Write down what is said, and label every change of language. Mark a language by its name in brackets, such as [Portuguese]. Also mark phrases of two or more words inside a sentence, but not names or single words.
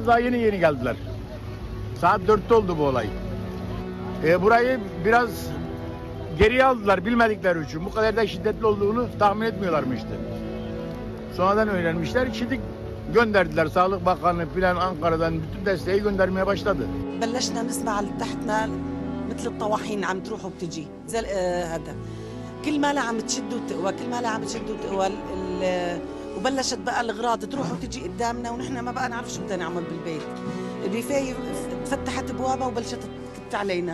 [Turkish] Daha yeni geldiler. Saat 4'te oldu bu olay. Burayı biraz geriye aldılar bilmedikleri için. Bu kadar da şiddetli olduğunu tahmin etmiyorlarmıştı. Sonradan öğrenmişler. Şimdi gönderdiler. Sağlık Bakanı filan Ankara'dan bütün desteği göndermeye başladı. [Arabic] بلشنا نسمع اللي تحتنا مثل الطواحين عم تروح وبتجي زي هذا كل ما لها عم تشد وتقوى كل ما لها عم تشد وتقوى وبلشت بقى الاغراض تروح وتجي قدامنا ونحن ما بقى نعرف شو بدنا نعمل بالبيت. الرفاية فتحت ابوابها وبلشت تكت علينا.